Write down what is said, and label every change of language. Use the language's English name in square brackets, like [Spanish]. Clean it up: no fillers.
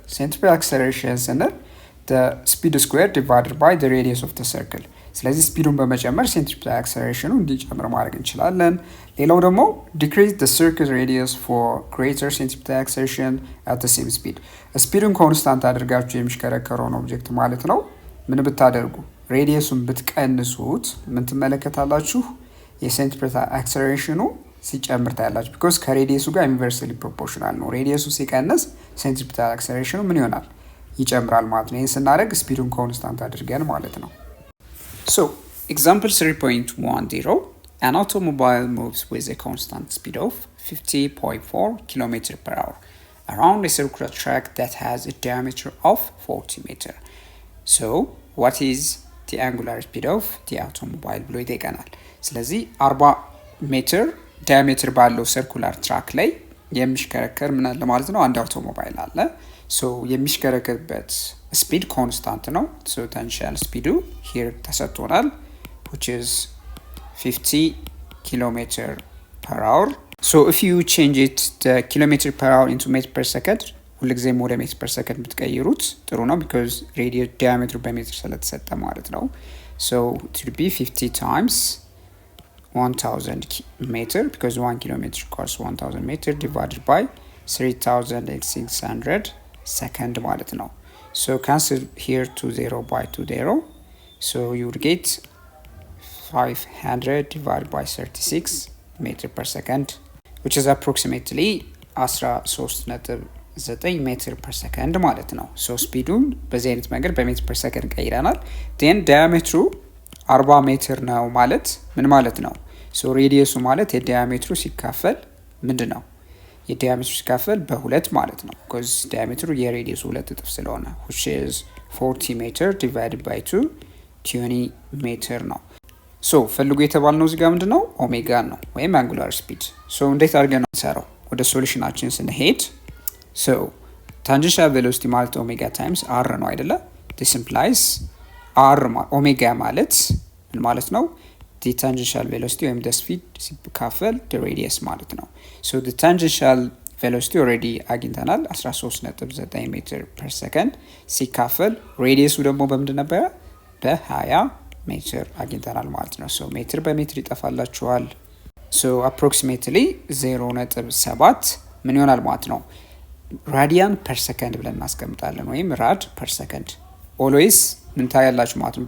[Amharic] ሴንትሪፔታል አክሰለሬሽን ስንል [English] the speed square divided by the radius of the circle። [Amharic] ስለዚህ ስፒዱን በመጨመር ሴንትሪፔታል አክሰለሬሽኑ እንዲጨምር ማድረግ እንችላለን። ሌላው ደግሞ [English] decrease the circle radius for greater centripetal acceleration at the same speed። [Amharic] ስፒዱን ኮንስታንት አድርጋችሁ የሚሽከረከረውን ኦብጀክት ማለት ነው ምን ብታደርጉ ሬዲየሱን ብትቀንሱት ምን ትመለከታላችሁ? የሴንትሪፔታል አክሰለሬሽኑ ሲጨምር ታያላችሁ። ቢኮዝ ከሬዲየሱ ጋር ኢንቨርስሊ ፕሮፖርሽናል ነው። ሬዲየሱ ሲቀንስ ሴንትሪፔታል አክሰለሬሽኑ ምን ይሆናል? ይጨምራል ማለት ነው። ይህን ስናደርግ ስፒዱን ኮንስታንት አድርገን ማለት ነው። [English] ኤግዛምፕል 3.10 an automobile moves with a constant speed of 50.4 km per hour around a circular track that has a diameter of 40 meter. [Amharic] So [English] what is the angular speed of the automobile [Amharic] ብሎ ይጠይቀናል። ስለዚህ 40 ሜትር ዳያሜትር ባለው ሰርኩላር ትራክ ላይ የሚሽከረከር ምን አለ ማለት ነው? አንድ አውቶሞባይል አለ። የሚሽከረከርበት ስፒድ ኮንስታንት ነው። ታንጀንሻል ስፒዱ ሂር ተሰጥቶናል [English] which is 50 km per hour. So if you change it the kilometer per hour into meter per second [Amharic] ሁልጊዜም ወደ ሜትር per second ብትቀይሩት ጥሩ ነው [English] because radius diameter በሜትር ስለተሰጠ ማለት ነው። So it would be 50 times 1000 meter because 1 kilometer equals 1000 meter divided by 3600 second ማለት ነው። So cancel here 20 by 20. So you would get 500 divided by 36 meter per second which is approximately 13.9 meter per second ማለት ነው። So [Amharic] ስፒዱን በዚህ አይነት መንገድ በሜትር per second ቀይረናል። then diameter 40 ሜትር ነው ማለት ምን ማለት ነው? So ሬዲየሱ ማለት የዲያሜትሩ ሲካፈል ምንድን ነው? የዲያሜትሩ ሲካፈል በሁለት ማለት ነው። because ዲያሜትሩ የሬዲየሱ ሁለት እጥፍ ስለሆነ [English] which is 40 meter divided by 2 20 meter [Amharic] ነው። so ፈልጉ የተባልነው እዚህ ጋር ምንድነው? ኦሜጋ ነው ወይም አንጉላር ስፒድ። so እንዴት አድርገን ነው የምንሰራው? ወደ ሶሉሽናችን ስንሄድ so tangential velocity ማለት ኦሜጋ ታይምስ r ነው አይደለ? this implies r ኦሜጋ ማለት ምን ማለት ነው? [English] the tangential velocity ወይም the speed [Amharic] ሲካፈል the radius ማለት ነው። so the tangential velocity already አግኝተናል 13.9 ሜትር per second ሲካፈል ሬዲየሱ ደግሞ በምንድን ነበረ? በ20 ሜትር አግኝተናል ማለት ነው። so ሜትር በሜትር ይጠፋላችኋል። so approximately 0.7 ምን ይሆናል ማለት ነው? ራዲያን per second ብለን እናስቀምጣለን ወይም ራድ per second always ምን ታያላችሁ ማለት ነው?